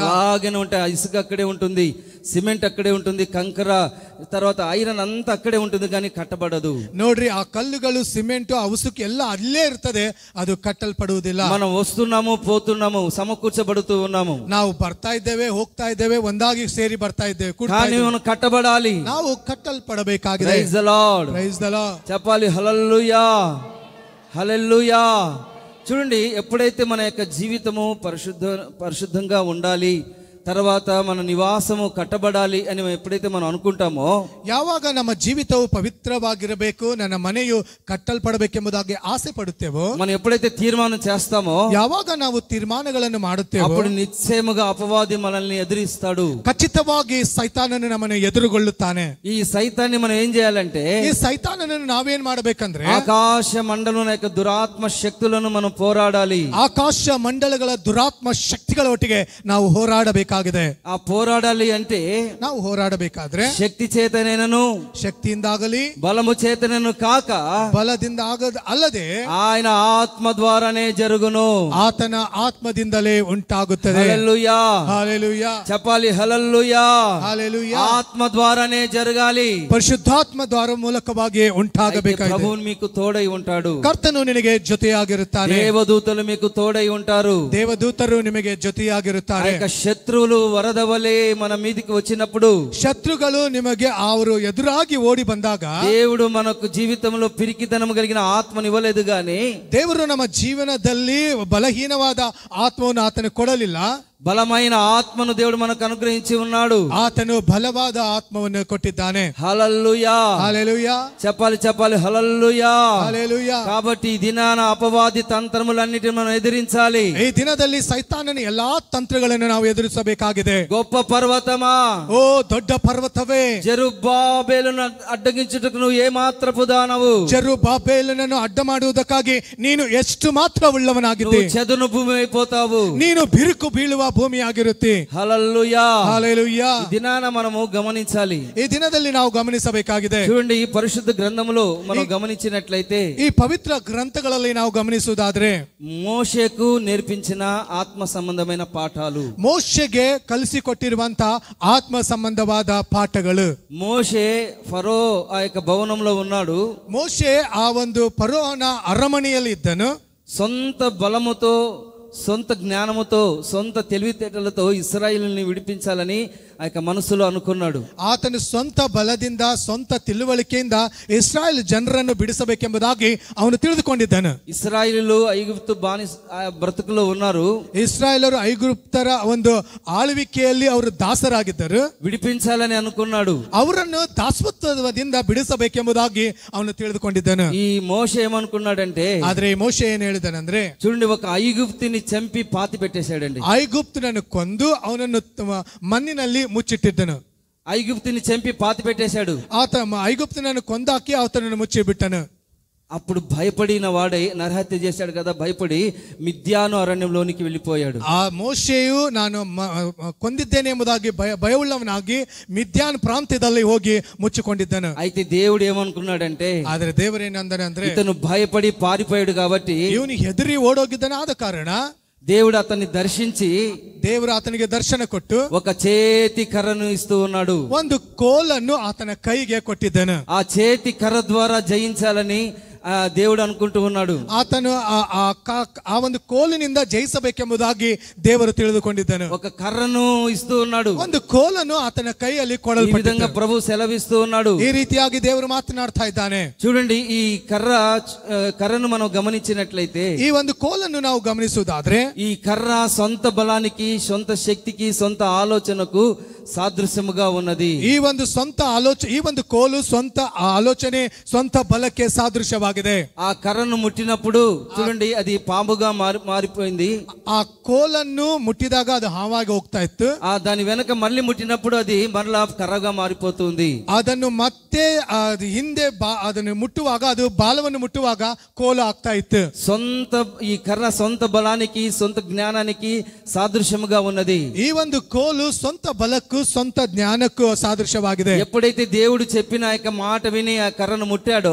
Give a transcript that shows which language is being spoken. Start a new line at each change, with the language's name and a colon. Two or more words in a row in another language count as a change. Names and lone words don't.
Telugu: అలాగనే ఉంటాయి. ఇసుక అక్కడే ఉంటుంది, సిమెంట్ అక్కడే ఉంటుంది, కంకర తర్వాత ఐరన్ అంతా అక్కడే ఉంటుంది, కానీ కట్టబడదు.
Kannada: ನೋಡ್ರಿ, ಆ ಕಲ್ಲುಗಳು, ಸಿಮೆಂಟ್, ಆ ಉಸುಕು ಎಲ್ಲ ಅಲ್ಲೇ ಇರ್ತದೆ, ಅದು ಕಟ್ಟಲ್ಪಡುವುದಿಲ್ಲ.
Telugu: మనం వస్తున్నాము, పోతున్నాము, సమకూర్చబడుతూ ఉన్నాము.
Kannada: ನಾವು ಬರ್ತಾ ಇದ್ದೇವೆ, ಹೋಗ್ತಾ ಇದ್ದೇವೆ, ಒಂದಾಗಿ ಸೇರಿ ಬರ್ತಾ ಇದ್ದೇವೆ,
Telugu: కానీ మనం కట్టబడాలి.
Kannada: ನಾವು ಕಟ್ಟಲ್ಪಡಬೇಕಾಗಿದೆ.
English: Praise the Lord. Praise the Lord.
Telugu: చెప్పాలి హల్లెలూయా, హల్లెలూయా. చూడండి, ఎప్పుడైతే మన యొక్క జీవితము పరిశుద్ధంగా ఉండాలి, తర్వాత మన నివాసము కట్టబడాలి అని ఎప్పుడైతే మనం అనుకుంటామో,
Kannada: ಯಾವಾಗ ನಮ್ಮ ಜೀವಿತವು ಪವಿತ್ರವಾಗಿರಬೇಕು, ನನ್ನ ಮನೆಯು ಕಟ್ಟಲ್ಪಡಬೇಕೆಂಬುದಾಗಿ ಆಸೆ ಪಡುತ್ತೇವೋ,
Telugu: మనం ఎప్పుడైతే తీర్మానం చేస్తామో,
Kannada: ಯಾವಾಗ ನಾವು ತೀರ್ಮಾನಗಳನ್ನು ಮಾಡುತ್ತೇವೋ,
Telugu: అప్పుడు నిశ్చయముగా అపవాది మనల్ని ఎదిరిస్తాడు.
Kannada: ಖಚಿತವಾಗಿ ಸೈತಾನನು ನಮ್ಮನ್ನು ಎದುರುಗೊಳ್ಳುತ್ತಾನೆ.
Telugu: ఈ సైతాన్ని మనం ఏం చేయాలంటే,
Kannada: ಈ ಸೈತಾನನನ್ನು ನಾವೇನ್ ಮಾಡಬೇಕಂದ್ರೆ,
Telugu: ఆకాశ మండలం యొక్క దురాత్మ శక్తులను మనం పోరాడాలి.
Kannada: ಆಕಾಶ ಮಂಡಲಗಳ ದುರಾತ್ಮ ಶಕ್ತಿಗಳ ಒಟ್ಟಿಗೆ ನಾವು ಹೋರಾಡಬೇಕಾಗಿದೆ.
Telugu: ఆ పోరాడాలి అంటే,
Kannada: ನಾವು ಹೋರಾಡಬೇಕಾದ್ರೆ
Telugu: శక్తి చేతనేనను,
Kannada: ಶಕ್ತಿಯಿಂದಾಗಲಿ
Telugu: బలము చేతనను కాక,
Kannada: ಬಲದಿಂದ ಅಲ್ಲದೆ
Telugu: ఆయన ఆత్మ ద్వారానే జరుగును.
Kannada: ಆತನ ಆತ್ಮದಿಂದಲೇ ಉಂಟಾಗುತ್ತದೆ.
Telugu: హల్లెలూయా, హల్లెలూయా. చెప్పాలి హల్లెలూయా. హల్లెలూయా. ఆత్మ ద్వారానే జరగాలి.
Kannada: ಪರಿಶುದ್ಧಾತ್ಮ ದ್ವಾರ ಮೂಲಕವಾಗಿ ಉಂಟಾಗಬೇಕಾಗಿದೆ.
Telugu: ప్రభువు మీకు తోడై ఉంటాడు.
Kannada: ಕರ್ತನು ನಿನಗೆ ಜೊತೆಯಾಗಿರುತ್ತಾನೆ.
Telugu: దేవదూతలు మీకు తోడై ఉంటారు.
Kannada: ದೇವದೂತರು ನಿಮಗೆ ಜೊತೆಯಾಗಿರುತ್ತಾರೆ.
Telugu: శత్రువులు వరద వలె మన మీదికి వచ్చినప్పుడు,
Kannada: ಶತ್ರುಗಳು ನಿಮಗೆ ಅವರು ಎದುರಾಗಿ ಓಡಿ ಬಂದಾಗ,
Telugu: దేవుడు మనకు జీవితంలో పిరికితనం కలిగిన ఆత్మని ఇవ్వలేదు, గాని
Kannada: ದೇವರು ನಮ್ಮ ಜೀವನದಲ್ಲಿ ಬಲಹೀನವಾದ ಆತ್ಮವನ್ನು ಆತನು ಕೊಡಲಿಲ್ಲ.
Telugu: బలమైన ఆత్మను దేవుడు మనకు అనుగ్రహించి ఉన్నాడు.
Kannada: ಆತನು ಬಲವಾದ ಆತ್ಮವನ್ನು ಕೊಟ್ಟಿದ್ದಾನೆ.
Telugu: హల్లెలూయా, హల్లెలూయా. చెప్పాలి హల్లెలూయా. హల్లెలూయా. కాబట్టి ఈ దినాన అపవాది తంత్రములన్నిటిని మనం ఎదిరించాలి.
Kannada: ಈ ದಿನದಲ್ಲಿ ಸೈತಾನನ ಎಲ್ಲಾ ತಂತ್ರಗಳನ್ನು ನಾವು ಎದುರಿಸಬೇಕಾಗಿದೆ.
Telugu: గొప్ప పర్వతమా,
Kannada: ಓ ದೊಡ್ಡ ಪರ್ವತವೇ,
Telugu: జెరుబ్బాబెలును అడ్డగించుటకు నువ్వు ఏ మాత్రపు దానవు?
Kannada: ಜೆರುಬ್ಬಾಬೆಲನನ್ನು ಅಡ್ಡ ಮಾಡುವುದಕ್ಕಾಗಿ ನೀನು ಎಷ್ಟು ಮಾತ್ರ ಉಳ್ಳವನಾಗಿದ್ದೆ.
Telugu: చదును భూమి అయిపోతావు,
Kannada: ನೀನು ಬಿರುಕು ಬೀಳುವ ಭೂಮಿಯಾಗಿರುತ್ತಿ.
Telugu: హల్లెలూయా, హల్లెలూయా. ఈ దినాన మనము గమనించాలి.
Kannada: ಈ ದಿನದಲ್ಲಿ ನಾವು ಗಮನಿಸಬೇಕಾಗಿದೆ.
Telugu: చూడండి, ఈ పరిశుద్ధ గ్రంథములో మనం గమనించినట్లయితే,
Kannada: ಈ ಪವಿತ್ರ ಗ್ರಂಥಗಳಲ್ಲಿ ನಾವು ಗಮನಿಸುವುದಾದ್ರೆ,
Telugu: మోషేకు నేర్పించిన ఆత్మ సంబంధమైన పాఠాలు,
Kannada: ಮೋಶೆಗೆ ಕಲಿಸಿಕೊಟ್ಟಿರುವಂತ ಆತ್ಮ ಸಂಬಂಧವಾದ ಪಾಠಗಳು.
Telugu: మోషే ఫరో ఆ యొక్క భవనంలో ఉన్నాడు.
Kannada: ಮೋಶೆ ಆ ಒಂದು ಫರೋಹನ ಅರಮನೆಯಲ್ಲಿ ಇದ್ದನು.
Telugu: సొంత బలముతో, సొంత జ్ఞానముతో, సొంత తెలివితేటలతో ఇశ్రాయేలుని విడిపించాలని ఆ యొక్క మనసులో అనుకున్నాడు.
Kannada: ಆತನು ಸ್ವಂತ ಬಲದಿಂದ, ಸ್ವಂತ ತಿಳುವಳಿಕೆಯಿಂದ ಇಸ್ರಾಯೇಲ್ ಜನರನ್ನು ಬಿಡಿಸಬೇಕೆಂಬುದಾಗಿ ಅವನು ತಿಳಿದುಕೊಂಡಿದ್ದನು.
Telugu: ఇశ్రాయేలు ఐగుప్తు బానిస బ్రతుకులో ఉన్నారు.
Kannada: ಇಸ್ರಾಯೇಲರು ಐಗುಪ್ತರ ಒಂದು ಆಳ್ವಿಕೆಯಲ್ಲಿ ಅವರು ದಾಸರಾಗಿದ್ದರು.
Telugu: విడిపించాలని అనుకున్నాడు.
Kannada: ಅವರನ್ನು ದಾಸತ್ವದಿಂದ ಬಿಡಿಸಬೇಕೆಂಬುದಾಗಿ ಅವನು ತಿಳಿದುಕೊಂಡಿದ್ದನು.
Telugu: ఈ మోషే ఏమనుకున్నాడంటే,
Kannada: ಆದ್ರೆ ಈ ಮೋಶೆ ಏನ್ ಹೇಳಿದನಂದ್ರೆ,
Telugu: చూడండి, ఒక ఐగుప్తుని చంపి పాతి పెట్టేశాడండి.
Kannada: ಐಗುಪ್ತನನ್ನು ಕೊಂದು ಅವನನ್ನು ಮಣ್ಣಿನಲ್ಲಿ ಮುಚ್ಚಿಟ್ಟಿದ್ದನು.
Telugu: ఐగుప్తుని చంపి పాతి పెట్టేశాడు.
Kannada: ಆತ ಐಗುಪ್ತನನ್ನು ಕೊಂದಾಕಿ ಆತನನ್ನು ಮುಚ್ಚಿ ಬಿಟ್ಟನು.
Telugu: అప్పుడు భయపడిన వాడై, నరహత్య చేశాడు కదా, భయపడి మిద్యాను అరణ్యంలోనికి వెళ్ళిపోయాడు.
Kannada: ಆ ಮೋಶೆಯು ನಾನು ಕೊಂದಿದ್ದೇನೆ ಎಂಬುದಾಗಿ ಭಯವುಳ್ಳವನಾಗಿ ಮಿದ್ಯಾನ್ ಪ್ರಾಂತ್ಯದಲ್ಲಿ ಹೋಗಿ ಮುಚ್ಚಿಕೊಂಡಿದ್ದನು.
Telugu: అయితే దేవుడు ఏమనుకున్నాడంటే,
Kannada: ಆದ್ರೆ ದೇವರೇನಂದರೆ ಅಂದ್ರೆ,
Telugu: ఇతను భయపడి పారిపోయాడు కాబట్టి
Kannada: ಇವನು ಹೆದರಿ ಓಡೋಗಿದ್ದಾನೆ. ಆದ ಕಾರಣ
Telugu: దేవుడు అతన్ని దర్శించి,
Kannada: ದೇವರು ಆತನಿಗೆ ದರ್ಶನ ಕೊಟ್ಟು
Telugu: ఒక చేతి కర్రను ఇస్తూ ఉన్నాడు.
Kannada: ಒಂದು ಕೋಲನ್ನು ಆತನ ಕೈಗೆ ಕೊಟ್ಟಿದ್ದನು.
Telugu: ఆ చేతి కర్ర ద్వారా జయించాలని దేవుడు అనుకుంటూ ఉన్నాడు.
Kannada: ಆತನು ಆ ಒಂದು ಕೋಲಿನಿಂದ ಜಯಿಸಬೇಕೆಂಬುದಾಗಿ ದೇವರು ತಿಳಿದುಕೊಂಡಿದ್ದನು.
Telugu: ఒక కర్రను ఇస్తూ ఉన్నాడు,
Kannada: ಒಂದು ಕೋಲನ್ನು ಆತನ ಕೈಯಲ್ಲಿ
Telugu: ఈ
Kannada: ಕೊಡಲ್ಪಟ್ಟಿತು.
Telugu: విధంగా ప్రభు సెలవిస్తూ ఉన్నాడు.
Kannada: ಈ ರೀತಿಯಾಗಿ ದೇವರು ಮಾತನಾಡ್ತಾ ಇದ್ದಾನೆ.
Telugu: చూడండి, ఈ కర్రను మనం గమనించినట్లయితే,
Kannada: ಈ ಒಂದು ಕೋಲನ್ನು ನಾವು ಗಮನಿಸುವುದಾದ್ರೆ,
Telugu: ఈ కర్ర సొంత బలానికి, సొంత శక్తికి, సొంత ఆలోచనకు సాదృశ్యముగా ఉన్నది.
Kannada: ಈ ಒಂದು ಕೋಲು ಸ್ವಂತ ಆಲೋಚನೆ, ಸ್ವಂತ ಬಲಕ್ಕೆ ಸಾದೃಶ್ಯವಾಗಿದೆ.
Telugu: ఆ కర్రను ముట్టినప్పుడు చూడండి, అది పాముగా మారిపోయింది.
Kannada: ಆ ಕೋಲನ್ನು ಮುಟ್ಟಿದಾಗ ಅದು ಹಾವಾಗಿ ಹೋಗ್ತಾ ಇತ್ತು.
Telugu: దాని వెనక మళ్ళీ ముట్టినప్పుడు అది మరలా కర్రగా మారిపోతుంది.
Kannada: ಅದನ್ನು ಮತ್ತೆ ಹಿಂದೆ ಅದನ್ನು ಮುಟ್ಟುವಾಗ, ಅದು ಬಾಲವನ್ನು ಮುಟ್ಟುವಾಗ ಕೋಲು ಆಗ್ತಾ ಇತ್ತು.
Telugu: ఈ కర్ర సొంత బలానికి, సొంత జ్ఞానానికి సాదృశ్యముగా ఉన్నది.
Kannada: ಈ ಒಂದು ಕೋಲು ಸ್ವಂತ ಬಲಕ್ಕೂ ಸ್ವಂತ ಜ್ಞಾನಕ್ಕೂ ಸಾದೃಶ್ಯವಾಗಿದೆ.
Telugu: ఎప్పుడైతే దేవుడు చెప్పిన ఆ యొక్క మాట విని ఆ కర్రను ముట్టాడో,